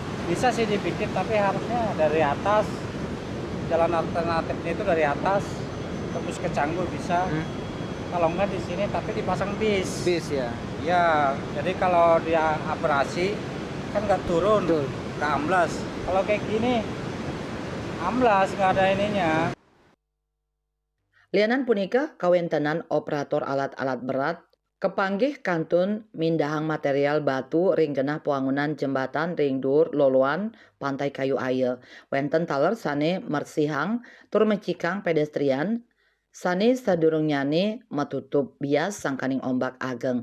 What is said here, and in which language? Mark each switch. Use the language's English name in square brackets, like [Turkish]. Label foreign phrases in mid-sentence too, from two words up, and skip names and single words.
[Indonesian] Bisa sih dibikin, tapi harusnya dari atas, jalan alternatifnya itu dari atas tembus ke Canggu bisa. Kalau nggak di sini tapi dipasang bis. Bis ya. Ya, jadi kalau dia abrasi kan nggak turun, Betul. nggak amblas. Kalau kayak gini, amblas nggak ada ininya. [Balinese] Lianan punika kawentenan operator alat-alat berat kepanggih kantun mindahang material batu ring genah puangunan jembatan ring dur loloan pantai kayu aye. Wenten taler sane mersihang tur mecikang pedestrian sane sadurung nyane metutup bias sangkaning ombak ageng.